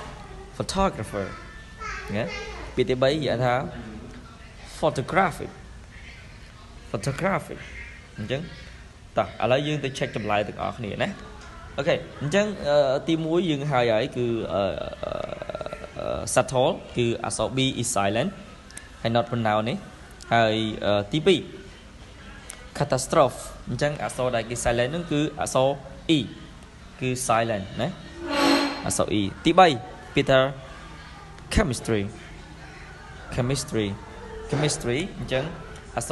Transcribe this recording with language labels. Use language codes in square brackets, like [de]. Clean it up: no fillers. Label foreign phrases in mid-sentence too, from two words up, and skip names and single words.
[km] ណាពាក្យទី3គេថា photographic អញ្ចឹងតោះឥឡូវយើងទៅ check ចម្លើយទាំងអស់គ្នាណាអូខេអញ្ចឹងទី1យើងហើយគឺ subtle គឺអក្សរ [en] B is silent [km] ហើយ [en] not pronoun [km] នេះហើយទី2 catastrophe អញ្ចឹងអក្សរដែលគេ silent ហ្នឹងគឺអក្សរ E គឺ silent ណាអក្សរ E ទី3 [en] Peter chemistry [km] អញ្ចឹងអក្សរ